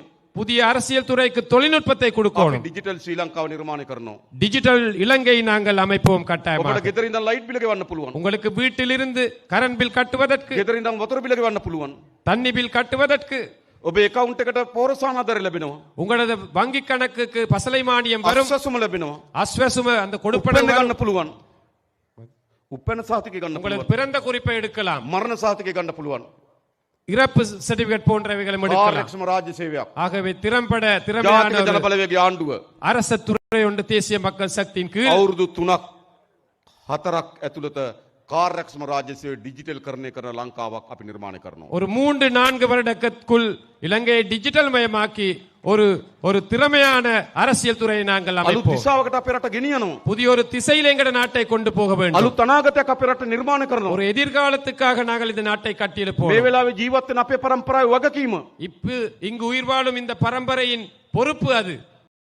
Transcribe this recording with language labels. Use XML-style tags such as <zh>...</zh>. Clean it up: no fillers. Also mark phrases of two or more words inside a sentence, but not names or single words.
<ta>புதிய அரசியல் துறைக்கு தொழில்நுட்பத்தை</ta> <si>අපි</si> <ta>கொடுக்கணும்.</ta> <si>ඩිජිටල් ශ්‍රී ලංකාව නිර්මාණය කරනවා.</si> <ta>டிஜிட்டல் இலங்கை நாங்கள் அமைப்போம்</ta> <si>ඔබට</si> <ta>கட்டாயமாக.</ta> <si>ගෙදර ඉඳන් ලයිට් බිල ගෙවන්න පුළුවන්.</si> <ta>உங்களுக்கு வீட்டிலிருந்து</ta> <en>current bill</en> <ta>கட்டுவதற்கு,</ta> <si>ගෙදර ඉඳන් වතුර බිල ගෙවන්න පුළුවන්.</si> <ta>தண்ணி பில் கட்டுவதற்கு,</ta> <si>ඔබේ account එකට පෝරසාන ආධාරය ලැබෙනවා.</si> <ta>உங்களது வங்கி கணக்குக்கு பசலை மானியம் வரும்.</ta> <si>අස්වැසුම ලැබෙනවා.</si> <ta>அஸ்வசும அந்த</ta> <si>උප්පැන්න</si> <ta>கொடுப்பன</ta> <si>ගන්න පුළුවන්. උප්පැන්න සහතිකය ගන්න</si> <ta>உங்களது</ta> <si>පුළුවන්.</si> <ta>பிறந்த குறிப்பை எடுக்கலாம்.</ta> <si>මරණ සහතිකය ගන්න පුළුවන්.</si> <ta>இறப்பு சர்டிபிகேட் போன்றவைகளை எடுக்கலாம்.</ta> <si>කාර්යක්ෂම රාජ්‍ය සේවයක්.</si> <ta>ஆகவே திறம்பட</ta> <si>ජාතික</si> <ta>திறமையான</ta> <si>ජන</si> <ta>ஒரு</ta> <si>බලවේගයේ ආණ්ඩුව</si> <ta>அரச துறை ஒன்று தேசிய மக்கள் சக்தியின் கீழ்</ta> <si>අවුරුදු 3ක් 4ක් ඇතුළත කාර්යක්ෂම රාජ්‍ය සේවය ඩිජිටල් කරණය කරන ලංකාවක් අපි නිර්මාණය කරනවා.</si> <ta>ஒரு 3-4 வருடத்திற்குள் இலங்கையை டிஜிட்டல் மயமாக்கி ஒரு திறமையான அரசியல் துறையை நாங்கள்</ta> <si>අලුත්</si> <ta>அமைப்போம்.</ta> <si>දිශාවකට අපේ රට ගෙනියනවා.</si> <ta>புதிய ஒரு திசையில் எங்கட நாட்டை கொண்டு போக வேண்டும்.</ta> <si>අලුත් අනාගතයක් අපේ රට නිර්මාණය කරනවා.</si> <ta>ஒரு எதிர்காலத்துக்காக நாங்கள் இந்த நாட்டை கட்டியெழுப்போம்.</ta> <si>මේ වෙලාවේ ජීවත් වෙන අපේ පරම්පරාවේ වගකීම</si> <ta>இங்கு உயிர் வாழும் இந்த பரம்பரையின் பொறுப்பு அது.</ta>